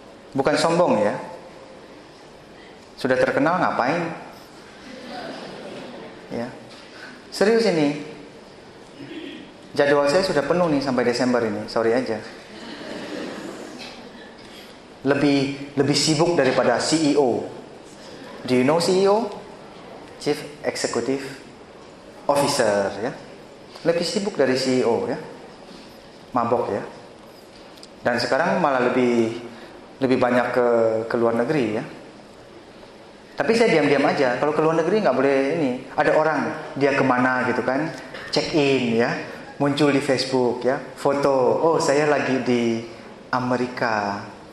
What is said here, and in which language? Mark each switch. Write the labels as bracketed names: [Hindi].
[Indonesian] Bukan sombong ya. Sudah terkenal ngapain? Ya, serius ini. Jadwal saya sudah penuh nih sampai Desember ini. Sorry aja. Lebih sibuk daripada CEO. [English] Do you know CEO? [Indonesian] Chief Executive Officer ya. Lebih sibuk dari CEO ya. Mabok ya. Dan sekarang malah lebih banyak ke luar negeri ya. Tapi saya diam-diam aja. Kalau ke luar negeri enggak boleh ini. Ada orang dia kemana gitu kan. Check in ya. Muncul di Facebook ya. Foto, oh saya lagi di Amerika.